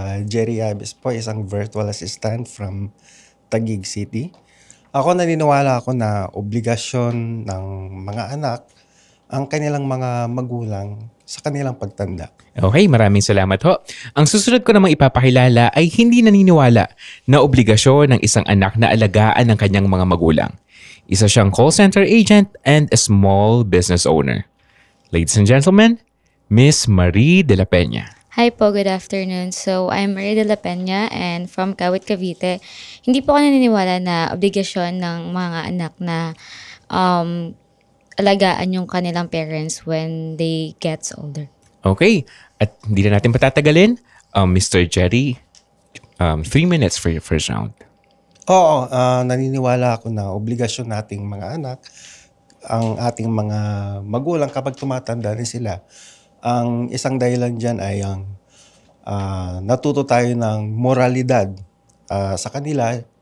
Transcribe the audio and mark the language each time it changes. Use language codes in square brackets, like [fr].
[tl] Jerry Yabes po, isang [en] virtual assistant from Taguig City. [tl] Ako naniniwala ako na obligasyon ng mga anak ang kanilang mga magulang sa kanilang pagtanda. Okay, maraming salamat ho. Ang susunod ko namang ipapakilala ay hindi naniniwala na obligasyon ng isang anak na alagaan ng kanyang mga magulang. Isa siyang [en] call center agent and a small business owner. Ladies and gentlemen, Miss Marie de la Peña. Hi po, good afternoon. So, I'm Maria de la Peña and from Kawit, Cavite. [tl] Hindi po ako naniniwala na obligasyon ng mga anak na alagaan yung kanilang [en] parents when they gets older. [tl] Okay, at hindi na natin patatagalin. Mr. [en] Jerry, 3 minutes for your first round. [tl] Oo, naniniwala ako na obligasyon nating mga anak, ang ating mga magulang kapag tumatanda rin sila. Ang isang dahilan dyan ay ang natuto tayo ng moralidad sa kanila.